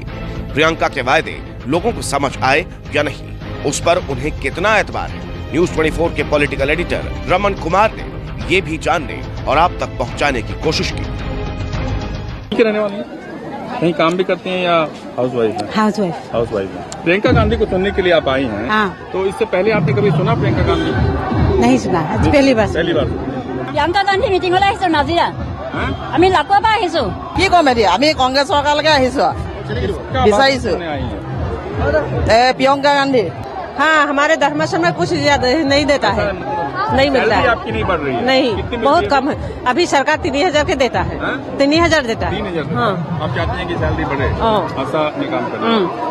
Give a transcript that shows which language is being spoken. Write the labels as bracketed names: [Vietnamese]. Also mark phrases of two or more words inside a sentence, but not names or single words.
[Hindi] प्रियंका के वायदे लोगों को समझ आए या नहीं, उस पर उन्हें कितना एतबार है, न्यूज 24 के पॉलिटिकल एडिटर रमन कुमार ने ये भी जानने और आप तक पहुंचाने की कोशिश की। रहने वाली कहीं काम भी करती हैं या हाउसवाइफ हैं? हाउसवाइफ हैं। प्रियंका गांधी को सुनने के लिए आप आई हैं। हाँ। तो इससे पहले आपने कभी सुना प्रियंका गांधी? नहीं सुना, आज पहली बार। [Assamese] প্ৰিয়ংকা গান্ধী মিটিঙলৈ আহিছো নাজিৰা। আমি লাকুৱাৰ পৰা আহিছো। কি কম এতিয়া, আমি কংগ্ৰেছ চৰকাৰলৈকে আহিছো, বিচাৰিছো प्रियंका गांधी। [Hindi] हाँ, हमारे धर्मसम में कुछ नहीं देता है, नहीं मिलता है। आपकी नहीं बढ़ रही है? नहीं, बहुत कम है। अभी सरकार 3000 के देता है, 3000 देता है। 3000? हाँ। आप चाहते हैं कि सैलरी बढ़े? ऐसा नहीं काम कर